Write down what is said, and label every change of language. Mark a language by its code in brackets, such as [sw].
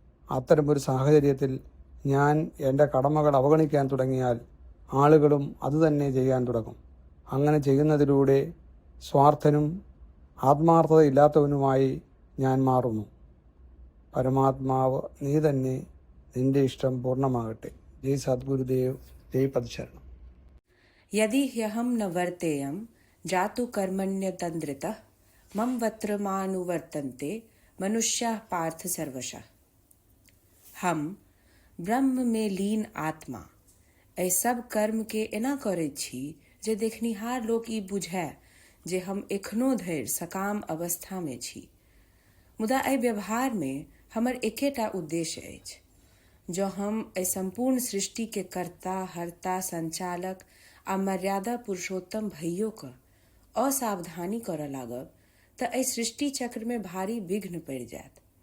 [ml] അത്തരമൊരു സാഹചര്യത്തിൽ ഞാൻ എൻ്റെ കടമകൾ അവഗണിക്കാൻ തുടങ്ങിയാൽ ആളുകളും അതുതന്നെ ചെയ്യാൻ തുടങ്ങും. അങ്ങനെ ചെയ്യുന്നതിലൂടെ സ്വാർത്ഥനും ആത്മാർത്ഥതയില്ലാത്തവനുമായി ഞാൻ മാറുന്നു. പരമാത്മാവ് നീ തന്നെ, നിന്റെ ഇഷ്ടം പൂർണ്ണമാകട്ടെ. ജയ് സദ്ഗുരുദേവ്, ജയ് പദശരണം. [sa] यदि ह्यहं न वर्तेयं जातु कर्मण्यतन्द्रितः मम वर्तमानुवर्तन्ते मनुष्याः पार्थ सर्वशः. [mai] हम ब्रह्म में लीन आत्मा एहि सब कर्म के एना करैत छी जे देखनिहार लोक ई बुझै जे हम एखनो धरि सकाम अवस्था में छी. मुदा एहि व्यवहार में हमर एकेटा उद्देश्य अछि। जो हम एहि संपूर्ण सृष्टि के कर्ता, हर्ता, संचालक आ मर्यादा पुरुषोत्तम भइयो क असावधानी करऽ लागब तऽ एहि सृष्टि चक्र में भारी विघ्न पड़ि जायत।